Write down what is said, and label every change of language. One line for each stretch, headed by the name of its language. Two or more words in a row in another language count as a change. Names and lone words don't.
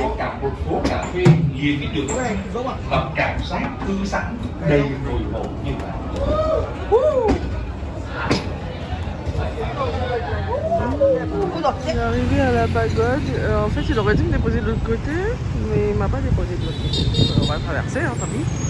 Vietnamese: Có cả một phố cà phê nghiêng cái đường và cảm giác thư giãn đầy nổi hổ như vậy.
French: Il est arrivé à la pagode. En fait, il aurait dû me déposer de l'autre côté, mais il m'a pas déposé de l'autre côté. On va traverser, hein, tant pis.